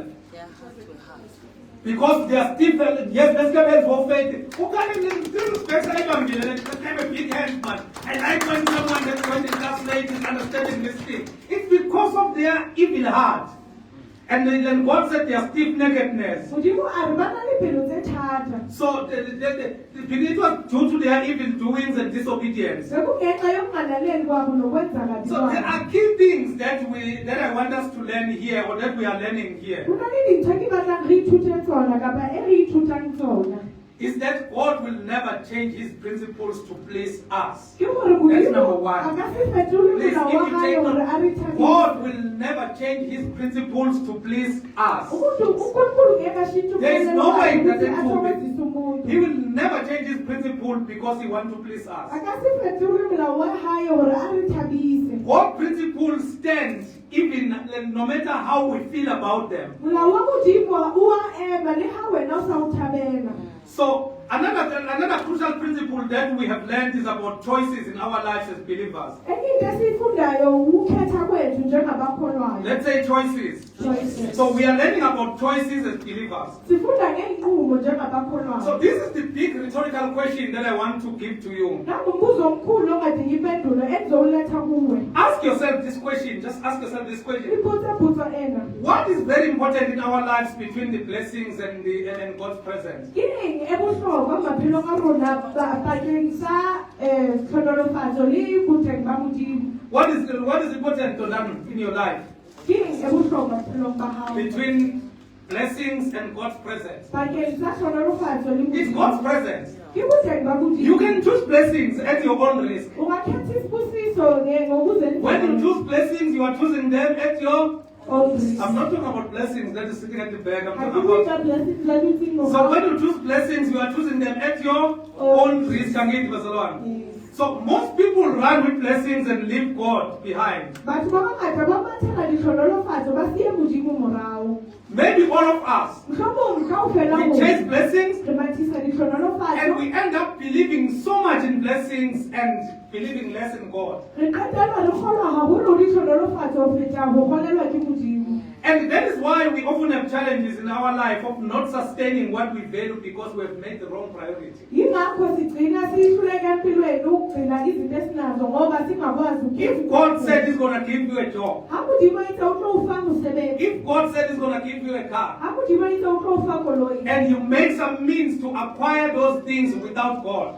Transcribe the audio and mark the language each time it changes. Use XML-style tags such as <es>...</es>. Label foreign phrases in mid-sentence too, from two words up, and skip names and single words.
<en>Because they are still, yes, let's get hands for faith. Who can have a big hand, man? I like when someone that's going to translate is understanding this thing. It's because of their evil heart. And then God said their stiff-neckedness.</en> <st>Modimo a re ba na le pelo tse thata.</st> <en>So it was due to their evil doings and disobedience.</en> <zu>Bekungenxa yokungalaleli kwabo nokwenza kabi</zu> <en>So there</en> <zu>kwabo.</zu> <en>are key things that I want us to learn here, or that we are learning here.</en> <st>Ho na le dintho ke batlang re ithute tsona kapa e re ithutang tsona.</st> <en>Is that God will never change his principles to please us.</en> <st>Ke gore</st> <en>That's</en> <st>Modimo</st> <en>number one.</en> <st>a ka se fetole</st> <en>Please,</en> <st>molao</st> <en>if</en> <st>wa</st> <en>you</en> <st>hae</st> <en>take</en> <st>hore a re</st> <en>note,</en> <st>thabise.</st> <en>God will never change his principles to please us.</en> <zu>uNkulunkulu ngeke ashintshe</zu> <en>There is no way that it will be.</en> <zu>athokozise umuntu.</zu> <en>He will never change his principle because he wants to please us.</en> <st>A ka se fetole molao wa hae hore a re thabise.</st> <en>God's principles stand even no matter how we feel about them.</en> <st>Molao wa Modimo o a ema le ha wena o sa o thabela.</st> <en>So another crucial principle that we have learned is about choices in our lives as believers.</en> <zu>Enye into esiyifundayo ukukhetha kwethu njengabakholwayo.</zu> <en>Let's say choices. Choices. So we are learning about choices as believers.</en> <xh>Sifunda ngeenqumo njengabakholwayo.</xh> <en>So this is the big rhetorical question that I want to give to you.</en> <xh>Nangumbuzo omkhulu ongadingi impendulo endizowuletha kuwe.</xh> <en>Ask yourself this question. Just ask yourself this question.</en> <st>Iphutso ena.</st> <en>What is very important in our lives between the blessings and God's presence?</en> <st>Ke eng e bohlokwa maphelong a rona bakeng sa tlhonolofatso le boteng ba Modimo?</st> <en>What is important to learn in your life</en> <st>Ke eng e bohlokwa maphelong ba hao?</st> <en>between blessings and God's presence?</en> <st>Bakeng sa tlhonolofatso le</st> <en>It's</en> <st>Modimo.</st> <en>God's presence.</en> <st>Ke boteng ba Modimo.</st> <en>You can choose blessings at your own risk.</en> <zu>Ungakhetha isibusiso ngokuzenza.</zu> <en>When you choose blessings, you are choosing them at your. own risk. I'm not talking about blessings that is sitting at the back. I'm</en> <st>Ha ke</st> <en>talking</en> <st>bue</st> <en>about.</en> <st>ka blessings la ditsing mo.</st> <en>So when you choose blessings, you are choosing them at your own risk.</en> <zu>Angithi bazalwane?</zu> <en>Yes. So most people run with blessings and leave God behind.</en> <st>Batho ba bangata ba mathela ditlhonolofatso ba siye Modimo morao.</st> <en>Maybe all of us,</en> <st>Mohlomong kaofela</st> <en>we</en> <st>rona</st> <en>chase blessings</en> <st>re mathisa</st> <en>and</en> <st>ditlhonolofatso.</st> <en>we end up believing so much in blessings and believing less in God.</en> <st>Re qetella re kgolwa haholo ditlhonolofatso ho feta ho kgolelwa ke Modimo.</st> <en>And that is why we often have challenges in our life of not sustaining what we value because we have made the wrong priority.</en> <zu>Yingakho sigcina sihluleka empilweni ukugcina izinto esinazo ngoba singakwazi</zu> <en>If God said He's going to give you a job,</en> <st>ha Modimo itse o tlo o fa mosebetsi,</st> <en>if God said He's going to give you a car,</en> <st>ha Modimo itse o tlo o fa koloi,</st> <en>and you make some means to acquire those things without God,</en>